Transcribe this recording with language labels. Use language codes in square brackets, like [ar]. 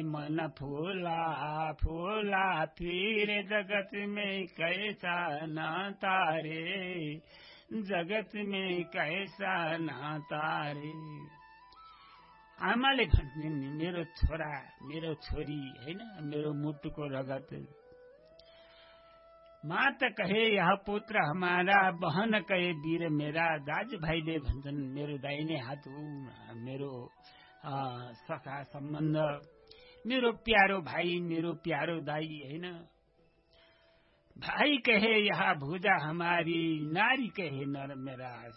[hi] मन फूला फूला फिर जगत में कैसा नाता रे, जगत में कैसा नाता रे। [ne] आमाले भन्छिन् मेरो छोरा मेरो छोरी हैन, मेरो मुटुको रगत। [hi] माँ त कहे यह पुत्र हमारा, बहन कहे वीर मेरा। [ne] दाजुभाइले भन्छन् मेरो दाहिने हात हो, मेरो सखा सम्बन्ध, मेरो प्यारो भाइ, मेरो प्यारो दाई हैन। [hi] भाई कहे यह भुजा हमारी, नारी कहे नर मेरा।